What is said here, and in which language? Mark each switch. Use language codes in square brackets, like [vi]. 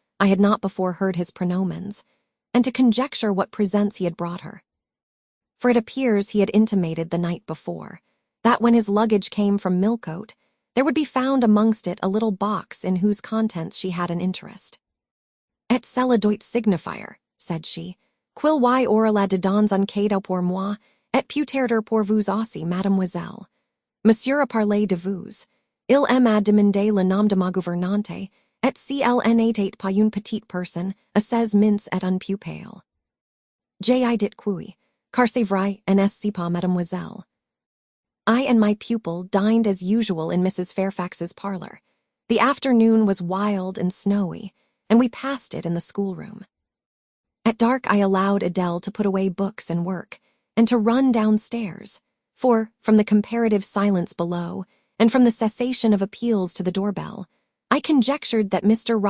[en] I had not before heard his pronomens, and to conjecture what presents he had brought her. For it appears he had intimated the night before that when his luggage came from Millcote, there would be found amongst it a little box in whose contents she had an interest. [fr] Et cela doit signifier, [en] said she, [fr] quil y aura la dedans en cadeau pour moi, et peut-être pour vous aussi, mademoiselle. Monsieur a parlé de vous. Il m'a demandé le nom de ma gouvernante, et si elle n'était pas une petite personne, assez mince et un peu pale. J'ai dit oui, car c'est vrai, n'est-ce pas, mademoiselle? [en] I and my pupil dined as usual in Mrs. Fairfax's parlor. The afternoon was wild and snowy, and we passed it in the schoolroom. At dark I allowed Adele to put away books and work, and to run downstairs, for, from the comparative silence below, and from the cessation of appeals to the doorbell, I conjectured that Mr.